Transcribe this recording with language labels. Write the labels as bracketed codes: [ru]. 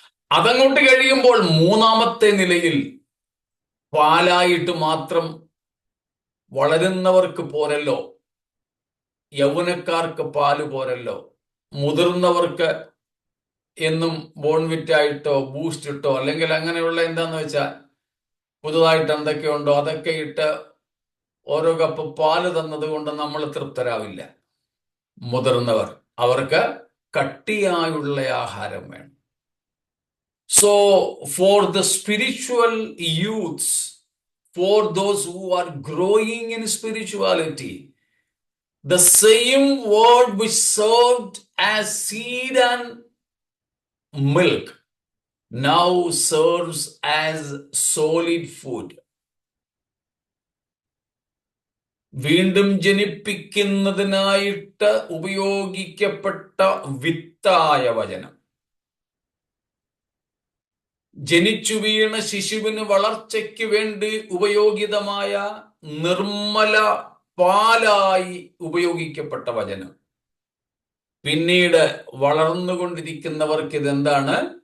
[ml] അതങ്ങോട്ട് കഴിയുമ്പോൾ മൂന്നാമത്തെ നിലയിൽ പാലായിട്ട് മാത്രം വളരുന്നവർക്ക് പോരല്ലോ, യൗവനക്കാർക്ക് പാല് പോരല്ലോ, മുതിർന്നവർക്ക് എന്നും ബോൺവിറ്റായിട്ടോ ബൂസ്റ്റ് ഇട്ടോ അല്ലെങ്കിൽ അങ്ങനെയുള്ള എന്താന്ന് വെച്ചാൽ പുതുതായിട്ട് എന്തൊക്കെയുണ്ടോ അതൊക്കെ ഇട്ട് ഓരോ കപ്പ് പാല് തന്നത് കൊണ്ട് നമ്മൾ തൃപ്തരാവില്ല. മുതിർന്നവർ, അവർക്ക് കട്ടിയായുള്ള ആഹാരം വേണം. [en] So for the spiritual youths, for those who are growing in spirituality, the same word which served as seed and milk now serves as solid food. [ml] വീണ്ടും ജനിപ്പിക്കുന്നതിനായിട്ട് ഉപയോഗിക്കപ്പെട്ട വിത്തായ വചനം ജനിച്ചു വീണ ശിശുവിന് വളർച്ചയ്ക്ക് വേണ്ടി ഉപയോഗിതമായ നിർമ്മല പാലായി ഉപയോഗിക്കപ്പെട്ട വചനം പിന്നീട് വളർന്നുകൊണ്ടിരിക്കുന്നവർക്ക് ഇതെന്താണ്?